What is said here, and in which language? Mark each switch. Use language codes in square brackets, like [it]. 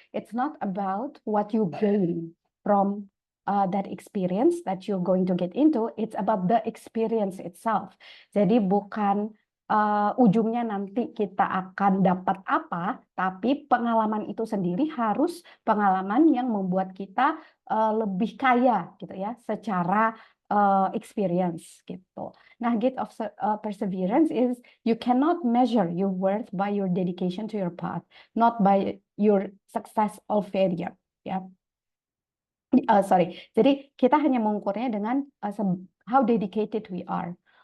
[en] It's not about what you gain from that experience that you're going to get into. It's about the experience itself. [id] Jadi bukan ujungnya nanti kita akan dapat apa, tapi pengalaman itu sendiri harus pengalaman yang membuat kita lebih kaya gitu ya secara experience gitu. [en] Nah, gate of perseverance is you cannot measure your worth by your dedication to your path, not by your success or failure. [id] Ya, sorry. Jadi kita hanya mengukurnya dengan [en] how dedicated we are.